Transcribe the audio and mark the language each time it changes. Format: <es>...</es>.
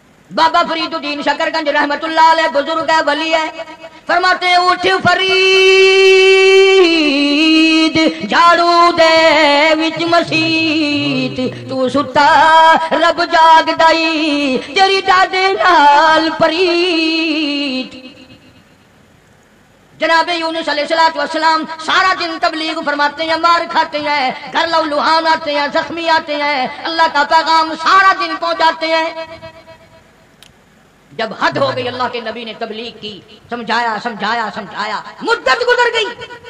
<ur>بابا فرید الدین شکر گنج رحمت اللہ علیہ بزرگ ہے، ولی ہے.</ur> <pa>فرماتے ہیں اٹھ فرید جھاڑو دے وچ مسیت، تو ستا رب جاگ دائی تیری ڈاڈے نال پریت.</pa> <ur>جناب یونس علیہ السلام سارا دن تبلیغ فرماتے ہیں، مار کھاتے ہیں، گھر لو لوہان آتے ہیں، زخمی آتے ہیں، اللہ کا پیغام سارا دن پہنچاتے ہیں. جب حد ہو گئی اللہ کے نبی نے تبلیغ کی، سمجھایا مدت گزر گئی.</ur>